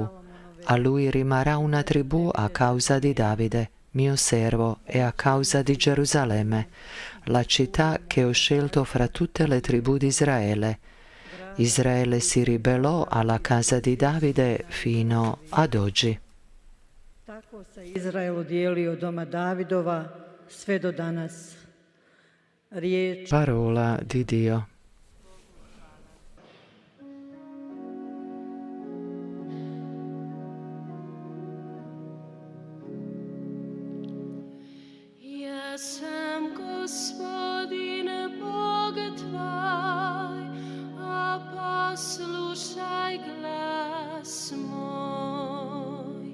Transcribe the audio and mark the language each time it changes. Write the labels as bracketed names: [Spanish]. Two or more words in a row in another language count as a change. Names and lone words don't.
[Italian] A lui rimarrà una tribù a causa di Davide, mio servo, e a causa di Gerusalemme, la città che ho scelto fra tutte le tribù di Israele. Israele si ribellò alla casa di Davide fino ad oggi. [Croatian] Tako se Izrael udijelio doma Davidova sve do danas. Riječ [Italian] Parola di Dio. [Croatian] Ja sam Gospodin Bog tvoj, a poslušaj glas moj.